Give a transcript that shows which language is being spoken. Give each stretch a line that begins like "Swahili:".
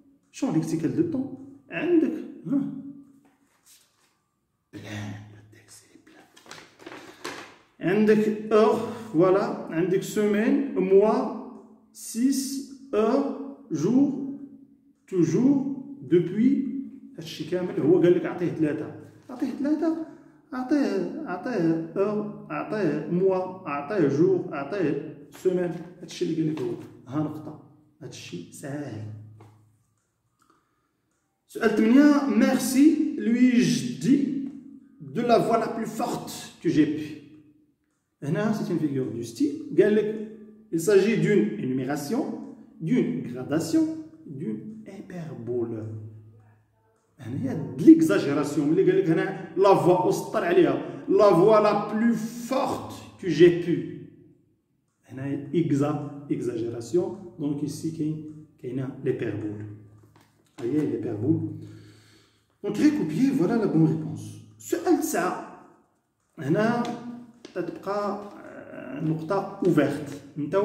French: Champ lexical de temps.
Arabic: عندك
French: plein, le texte est plein.
Arabic: عندك
French: heure, voilà, عندك semaine, mois, 6 heures, jour, toujours, depuis.
Arabic: هادشي كامل هو قال لك عطيه 3. أعطيه heure، أعطيه mois، أعطيه jour، أعطيه semaine. هادشي اللي قال لك هو. ها نقطة. هادشي ساهل. سؤال 8.
French: Merci, lui-je dis de la voix la plus forte que j'ai pu.
Arabic: هنا
French: c'est une figure du style.
Arabic: قال لك
French: il s'agit d'une énumération, d'une gradation, d'une hyperbole.
Arabic: هنا هي
French: de l'exagération.
Arabic: ملي قال لك هنا
French: la voix
Arabic: وسطر عليها
French: la voix la plus forte que j'ai pu.
Arabic: هنا exagération.
French: Donc ici
Arabic: كاينه
French: l'hyperbole.
Arabic: هي l'hyperbole.
French: Donc recopier, voilà la bonne réponse.
Arabic: سؤال 9. هنا تتبقى نقطة ouverte.